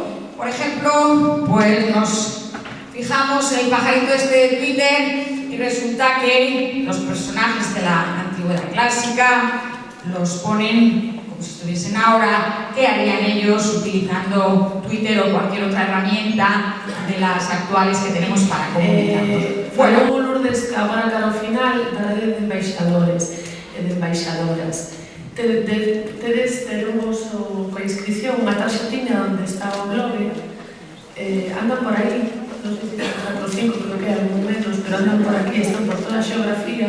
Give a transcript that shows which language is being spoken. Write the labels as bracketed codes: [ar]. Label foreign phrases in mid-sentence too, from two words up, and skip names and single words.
[es] Por ejemplo, pues nos fijamos en el pajarito este de Twitter y resulta que los personajes de la antigüedad clásica los ponen como si estuviesen ahora. ¿Qué harían ellos utilizando Twitter o cualquier otra herramienta de las actuales que tenemos para comunicarnos? [gl] Bueno, Lourdes, agora cara ao final da rede de embaixadores e de embaixadoras. Tedes o vosso coa inscripción unha tarxetiña onde está o blog, andan por aí, non sei se 4 ou 5, creo que é algo menos, pero andan por aquí, están por toda a xeografía.